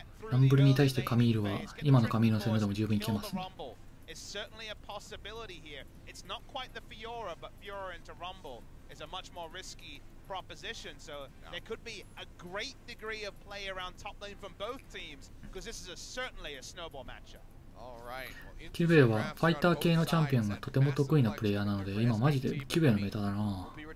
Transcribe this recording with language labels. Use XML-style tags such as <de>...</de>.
<ja>ランブルに対してカミールは今のカミールの攻めでも十分いけますね。</ja> <en>is certainly a possibility here. It's not quite the Fiora, but Fiora into Rumble is a much more risky proposition. So there could be a great degree of play around top lane from both teams, because this is certainly a snowball matchup.</en> <ja>キュベはファイター系のチャンピオンがとても得意なプレイヤーなので、今マジでキュベのメタだな。</ja>